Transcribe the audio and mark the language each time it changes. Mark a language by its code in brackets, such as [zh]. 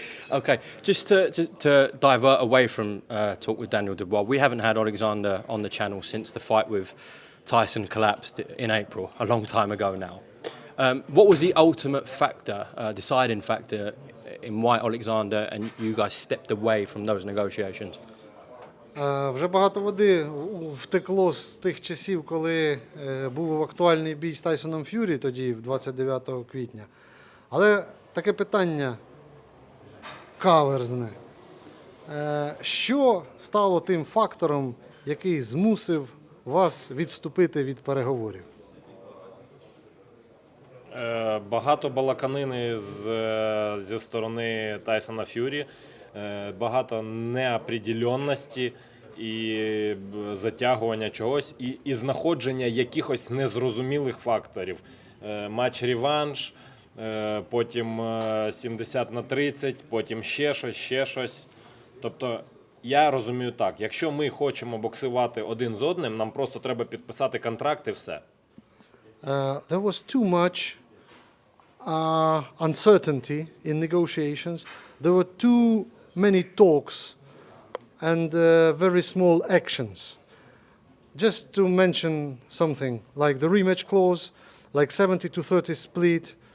[en] Okay, just to divert away from talk with Daniel Dubois, we haven't had Oleksandr on the channel since the fight with Tyson collapsed in April, a long time ago now. What was the ultimate factor, deciding factor, in why Oleksandr and you guys stepped away from those negotiations? [uk] Вже багато води втекло з тих часів, коли був актуальний бій з Тайсоном Ф'юрі, тоді, 29 квітня. Але таке питання каверзне. Що стало тим фактором, який змусив вас відступити від переговорів? Багато балаканини зі сторони Тайсона Ф'юрі, багато неопределенності і затягування чогось, і знаходження якихось незрозумілих факторів. Матч-реванш, потім 70-30, потім ще щось. Тобто, я розумію так, якщо ми хочемо боксувати один з одним, нам просто треба підписати контракт і все. [en] There was too much uncertainty in negotiations. There were too many talks and very small actions. Just to mention something, like the rematch clause, like 70-30 split.